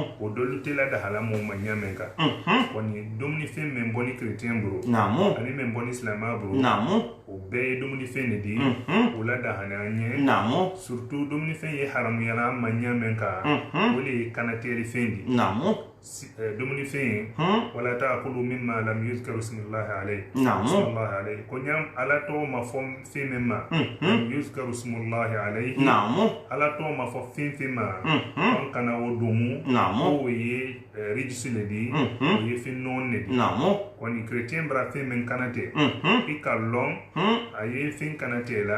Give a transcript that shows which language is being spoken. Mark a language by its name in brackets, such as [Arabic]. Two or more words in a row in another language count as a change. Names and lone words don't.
[Mandingo] o dɔlu tɛ ladahala mɔgɔw ma ɲamɛ kan kɔni dumunifɛn min bɔ ni kerecɛn bolo naamu ani min bɔ ni silama bolo naamu o bɛɛ ye dumunifɛn de di o ladahana ɲɛ naamu surtout dumunifɛn ye haramuyala an ma ɲamɛ kan o le ye kanatɛli fɛn di naamu [Arabic] dumunifɛn ولا تأكلوا مما لم يذكر اسم الله عليه [Mandingo] naamu ko ɲam ala tɔgɔ ma fɔ fɛn min ma [Arabic] لم يذكر اسم الله عليه [Mandingo] naamu ala tɔgɔ ma fɔ fɛn fɛn ma an kana o domu naamu o ye rijisi le di o ye fɛn nɔn le di naamu kɔni kerecɛn bara fɛn min kana tɛ i ka lɔn a ye fɛn kana tɛ la